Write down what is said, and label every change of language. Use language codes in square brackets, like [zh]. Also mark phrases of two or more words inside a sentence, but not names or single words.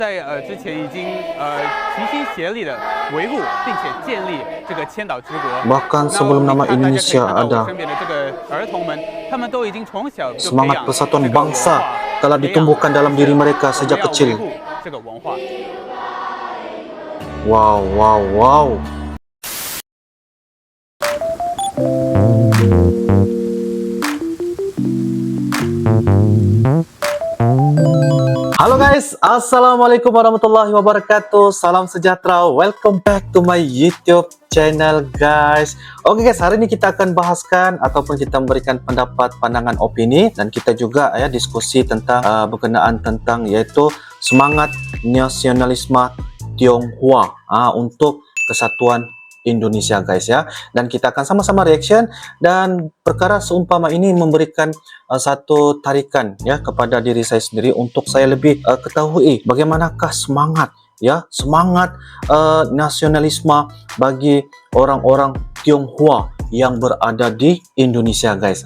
[zh] 在之前已经齐心协力的维护并且建立这个千岛之国。 [id] Bahkan sebelum nama Indonesia ada, [zh] 身边的这个儿童们，他们都已经从小就培 [id] semangat [zh] 养 [id] persatuan [zh] 这个文 [id] bangsa [zh] 化 [id] telah ditumbuhkan dalam diri mereka sejak [zh] 我们要维 [id] kecil. [zh] 护这个文化。 Wow, wow, wow. [ar] Halo guys, assalamualaikum warahmatullahi wabarakatuh. [id] Salam sejahtera. [en] Welcome back to my YouTube channel guys. [id] Oke guys, hari ini kita akan bahaskan ataupun kita memberikan pendapat, pandangan, opini, dan kita juga ya diskusi tentang berkenaan tentang yaitu semangat nasionalisme Tionghoa untuk kesatuan Indonesia guys ya. Dan kita akan sama-sama reaction, dan perkara seumpama ini memberikan satu tarikan ya kepada diri saya sendiri untuk saya lebih ketahui bagaimanakah semangat ya, semangat nasionalisme bagi orang-orang Tionghoa yang berada di Indonesia guys.